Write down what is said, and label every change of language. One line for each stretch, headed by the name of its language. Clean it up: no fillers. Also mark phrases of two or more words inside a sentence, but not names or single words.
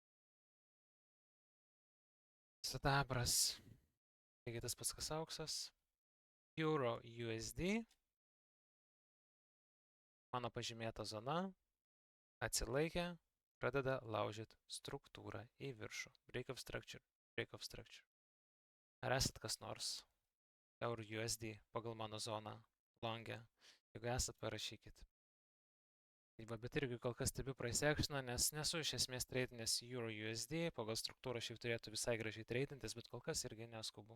Lithuanian: Sidabras. Lygiai tas pats kas auksas. Euro USD. Mano pažymėta zona. Atsilaikė. Pradeda laužyti struktūrą į viršų.
English: Break of structure. Break of structure.
Lithuanian: Ar esat kas nors Euro USD pagal mano zoną longę? Jeigu esat, parašykit. Bet irgi kol kas stebiu
English: price actioną,
Lithuanian: nes nesu iš esmės treidinęs Euro USD, pagal struktūrą šiaip turėtų visai gražiai treidintis, bet kol kas irgi neskubu.